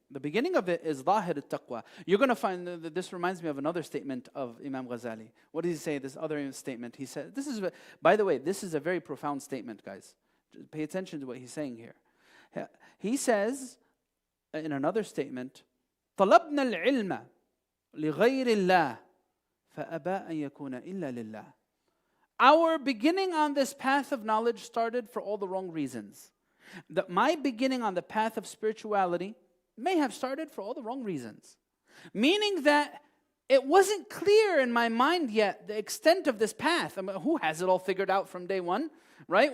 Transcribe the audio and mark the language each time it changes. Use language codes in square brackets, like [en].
[en] The beginning of it is Zahir al-Taqwa. You're going to find that this reminds me of another statement of Imam Ghazali. What does he say? This other statement. He said, by the way, this is a very profound statement, guys. Just pay attention to what he's saying here. He says in another statement [ar] طلبنا العلم لغير الله فأبى أن يكون إلا لله. [en] Our beginning on this path of knowledge started for all the wrong reasons. My beginning on the path of spirituality may have started for all the wrong reasons. Meaning that it wasn't clear in my mind yet the extent of this path. I mean, who has it all figured out from day one? Right?